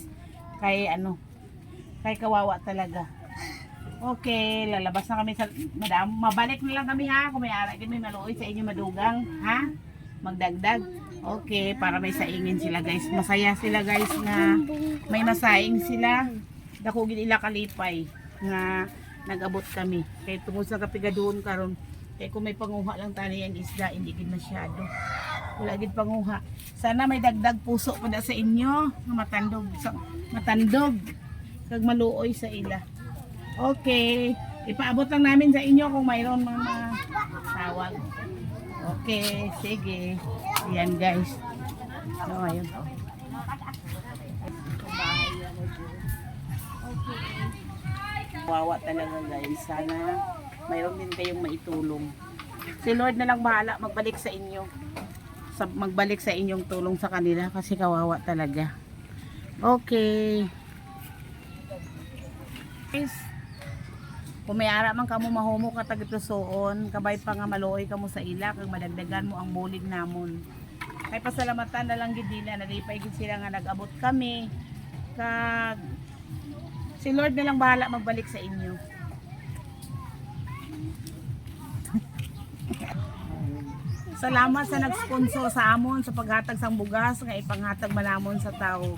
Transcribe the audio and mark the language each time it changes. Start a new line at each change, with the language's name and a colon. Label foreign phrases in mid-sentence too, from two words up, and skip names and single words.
Hiligaynon: Kay kawawa talaga.
Filipino: Okay, lalabas na kami sa madam. Mabalik na lang kami, ha?
Hiligaynon: Kung may ara may maluoy sa inyo madugang, ha?
Filipino: Magdagdag. Okay, para may saingin sila, guys. Masaya sila, guys, na may masaing sila.
Hiligaynon: Dako gid ila kalipay nga nag-abot kami. Kaya tungod sa kapigaduhon karon, kaya kung may panguha lang tani ang isda, hindi gid masyado. Wala gid panguha. Sana may dagdag puso pa na sa inyo, nga matandog kag maluoy sa ila.
Filipino: Okay, ipaabot lang namin sa inyo kung mayroon mga tawag. Okay, sige. Yan guys. So ayun. Wawa talaga guys. Sana mayroon din kayong maitulong. Si Lord na lang bahala magbalik sa inyo. magbalik sa inyong tulong sa kanila kasi kawawa talaga. Okay.
Hiligaynon: Guys, kung may ara man kamo mahumo ka tagitusoon, kabay pa nga maluoy kamo sa ila kag madagdagan mo ang bulig namon. Kay pasalamatan na lang gid nila nalipay gid sila nga nag-abot kami. Kag si Lord na lang bahala magbalik sa inyo. Salamat sa nag-sponsor sa amon sa paghatag sang bugas nga ipanghatag manamon sa tao.